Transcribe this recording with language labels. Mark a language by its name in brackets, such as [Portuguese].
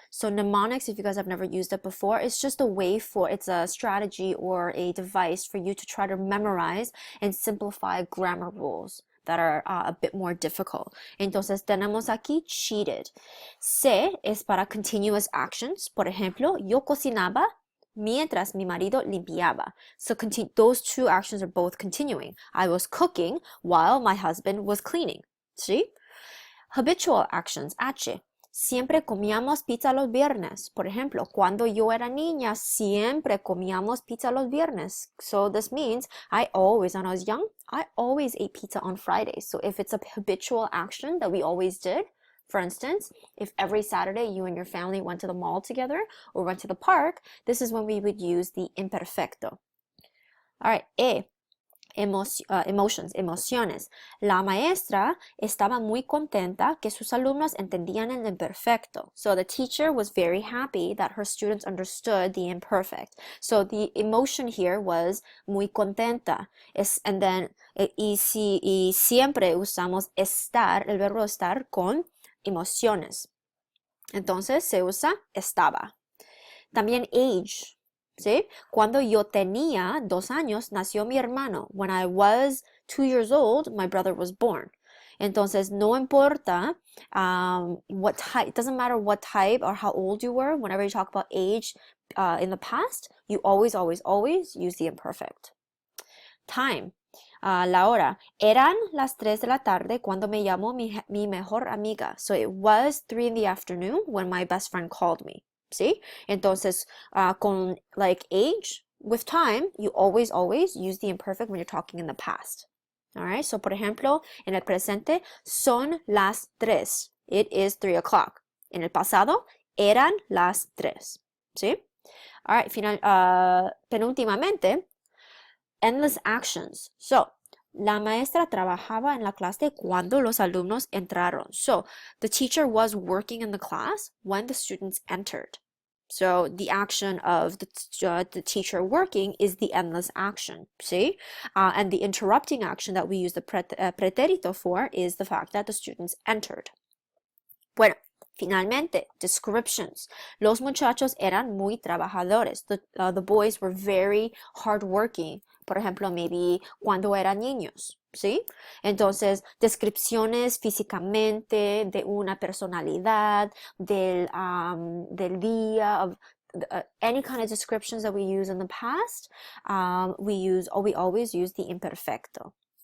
[English] So mnemonics, if you guys have never used it before, it's a strategy or a device for you to try to memorize and simplify grammar rules that are a bit more difficult. [Spanish] Entonces tenemos aquí cheated. C es para [English] continuous actions. [Spanish] Por ejemplo, yo cocinaba mientras mi marido limpiaba. [English] So those two actions are both continuing. I was cooking while my husband was cleaning. ¿Sí? Habitual actions, H. [Spanish] Siempre comíamos pizza los viernes. Por ejemplo, cuando yo era niña, siempre comíamos pizza los viernes. [English] So this means when I was young, I always ate pizza on Fridays. So if it's a habitual action that we always did, for instance, if every Saturday you and your family went to the mall together or went to the park, this is when we would use the imperfecto. All right, E. Emociones. [Spanish] La maestra estaba muy contenta que sus alumnos entendían el imperfecto. [English] So the teacher was very happy that her students understood the imperfect. So the emotion here was [Spanish] muy contenta. Y siempre usamos estar, el verbo estar con emociones. Entonces se usa estaba. También age. ¿Sí? Cuando yo tenía 2 años, nació mi hermano. [English] When I was 2 years old, my brother was born. [Spanish] Entonces, no importa [English] what type, it doesn't matter what type or how old you were, whenever you talk about age in the past, you always, always, always use the imperfect. [Spanish] Time. La hora. Eran las 3 de la tarde cuando me llamó mi mejor amiga. [English] So it was 3 in the afternoon when my best friend called me. ¿Sí? [Spanish] Entonces, con [English] like age, with time, you always, always use the imperfect when you're talking in the past. Alright, so [Spanish] por ejemplo, en el presente, son las 3. [English] It is 3 o'clock. [Spanish] En el pasado, eran las 3. ¿Sí? [English] Alright, penúltimamente, endless actions. [Spanish] So, la maestra trabajaba en la clase cuando los alumnos entraron. [English] So, the teacher was working in the class when the students entered. So, the action of the teacher working is the endless action, see? And the interrupting action that we use the pretérito for is the fact that the students entered. [Spanish] Bueno, finalmente, descriptions. Los muchachos eran muy trabajadores. [English] The boys were very hardworking. [Spanish] Por ejemplo, maybe cuando eran niños, ¿sí? Entonces, descripciones físicamente de una personalidad, del día, [English] of any kind of descriptions that we use in the past, we always use the imperfecto.